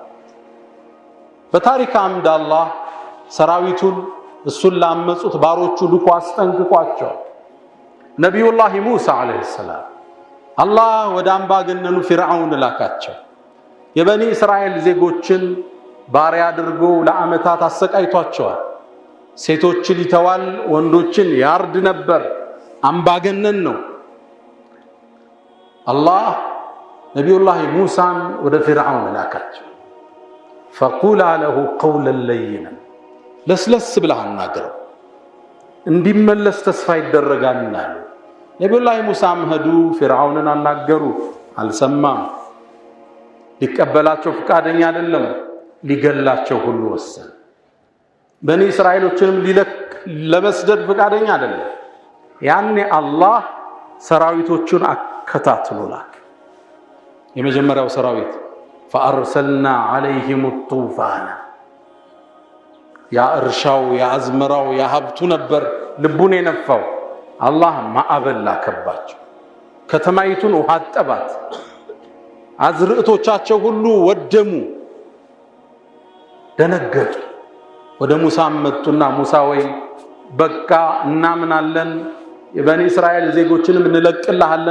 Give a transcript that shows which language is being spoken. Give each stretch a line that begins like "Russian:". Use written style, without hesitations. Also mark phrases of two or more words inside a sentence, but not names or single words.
Amharic: በታሪክ አምድ አላህ ሰራዊቱን እሱን ላመጹት ባሮቹ ልኮ አስጠንቅቋቸው ነብዩላህ ሙሳ
Arabic: عليه السلام
Amharic: አላህ ወደ አምባገነኑ ፊርዓውን ላካቸው የበኒ እስራኤል ዜጎችን ባሪያ አድርጎ ለዓመታት አሰቃይቷቸዋል ሴቶችን ይተዋል ወንዶችን ያርድ ነበር አምባገነን ነው አላህ ነብዩላህ ሙሳን ወደ ፊርዓውን ላካቸው
Arabic: فقولا له قولا لينا
Amharic: ለስለስ ብለህ አናግረው እንዲመለስ ተስፋ ይደረጋልና ነብዩላህ ሙሳም ሄዱ ፊርዓውንን አናገሩ አልሰማም ሊቀበላቸው ፍቃደኛ አይደለም ሊገላቸው ሁሉ ወሰነ በኒ እስራኤሎችንም ለመስደድ ፍቃደኛ አይደለም ያኔ አላህ ሰራዊቶቹን አከታትሎ ላከ የመጀመሪያው ሰራዊት
Arabic: فأرسلنا عليهم الطوفان
Amharic: يا እርሻው ያ አዝመራው ያ ሀብቱ ነበር ልቡን የነፋው አላህ ማዕበል ላከባቸው ከተማይቱን ውሃ አጠባት አዝርዕቶቻቸው ሁሉ ወደሙ ደነገጡ ወደ ሙሳ መጡና ሙሳ ወይ በቃ እናምናለን የበኒ እስራኤል ዜጎችንም እንለቅልሃለን